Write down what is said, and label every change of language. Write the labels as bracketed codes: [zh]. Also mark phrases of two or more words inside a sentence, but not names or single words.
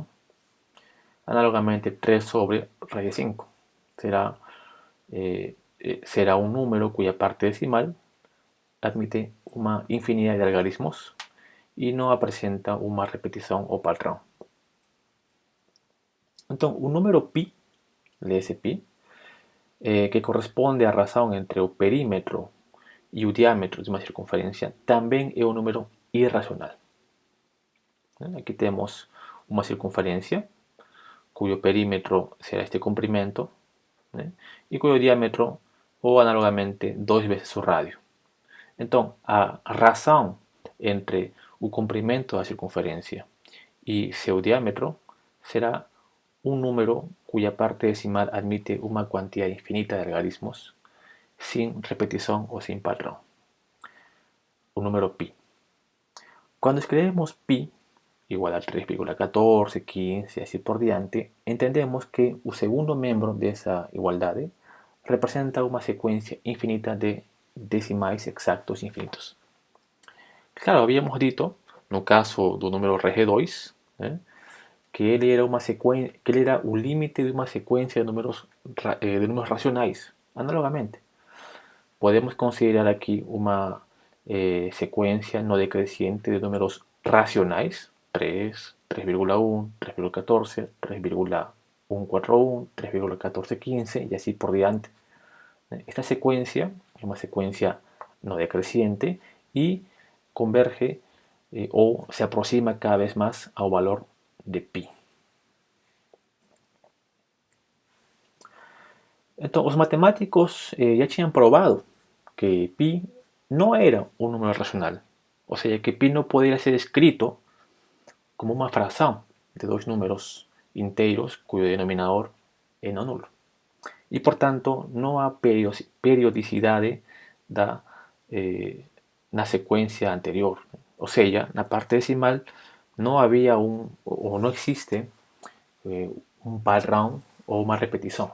[es] Análogamente, 3 sobre raíz de 5 será un número cuya parte decimal admite una infinidad de algarismos y no presenta una repetición o patrón. Entonces, un número pi léese pi, que corresponde a razón entre [pt] o perímetro e o diâmetro de uma circunferência, também é um número irracional. Aqui temos uma circunferência, cuyo perímetro será este comprimento, e cuyo diâmetro, ou análogamente, 2 vezes o radio. Então, a razão entre o comprimento da circunferência e seu diâmetro será um número cuya parte decimal admite uma quantia infinita de algarismos, [es] sin repetición o sin patrón. Un número pi. Cuando escribimos pi igual a [pt] 3,14, 15 e así por diante, entendemos que o segundo membro dessa igualdade representa uma sequência infinita de decimais exactos infinitos. Claro, habíamos dito, no caso do número Rg2, que ele era o límite de uma sequência de números racionais, analogamente. Podemos considerar aqui uma sequência no decreciente de números racionais, 3, 3,1, 3,14, 3,141, 3,1415 y así por diante. [es] Esta secuencia es una secuencia no decreciente y converge ou se aproxima cada vez más ao valor de pi. [pt] Então, os matemáticos já tinham provado que [es] pi no era un número racional, o sea que pi no podría ser escrito como una fracción de dos números inteiros cuyo denominador é non nulo. [pt] E, por tanto, não há periodicidade na sequência anterior. Ou seja, na parte decimal não havia ou não existe um padrão ou uma repetição.